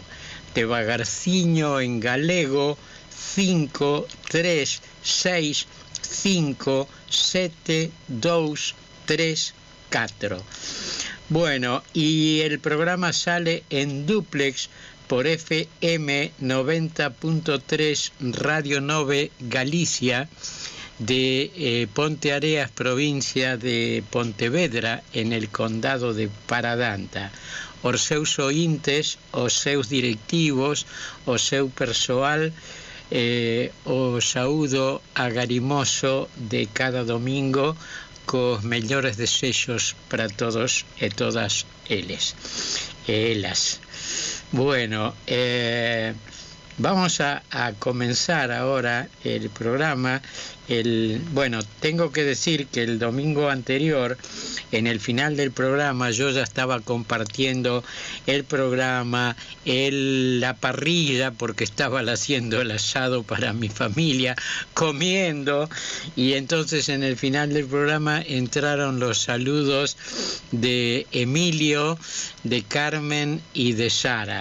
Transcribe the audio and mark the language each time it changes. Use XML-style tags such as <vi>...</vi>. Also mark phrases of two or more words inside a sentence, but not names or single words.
<gl>De Bagarciño en galego, 5 3 6 5 7 2 3 4.</gl> <es>Bueno, y el programa sale en duplex por FM 90.3 Radio 9 Galicia de Ponteareas, provincia de Pontevedra, en el condado de Paradanta.</es> <gl>Os seus ointes, os seus directivos, o seu persoal, o saúdo agarimoso de cada domingo cos mellores desexos para todos e todas eles e elas.</gl> <es>Bueno, vamos a comenzar ahora el programa. Bueno, tengo que decir que el domingo anterior, en el final del programa, yo ya estaba compartiendo el programa, la parrilla, porque estaba haciendo el asado para mi familia, comiendo, y entonces en el final del programa entraron los saludos de Emilio, de Carmen y de Sara.</es>